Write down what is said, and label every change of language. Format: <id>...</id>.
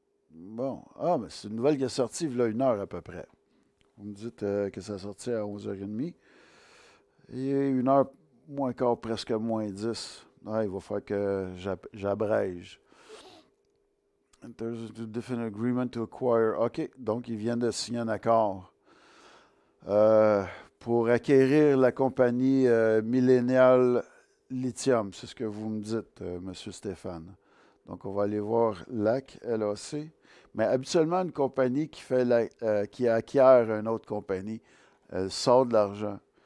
<fr>Bon. Ah, mais c'est une nouvelle qui est sortie il y a 1 heure à peu près. Vous me dites que ça sortit à 11h30. Et 1 heure moins quart, presque moins 10. Ah, il va falloir que j'abrège.</fr> <en>There's a different agreement to acquire.</en> <fr>OK, donc ils viennent de signer un accord pour acquérir la compagnie Millennial Lithium. C'est ce que vous me dites, M. Stéphane. Donc, on va aller voir LAC. Mais habituellement, une compagnie qui acquiert une autre compagnie, elle sort de l'argent.</fr>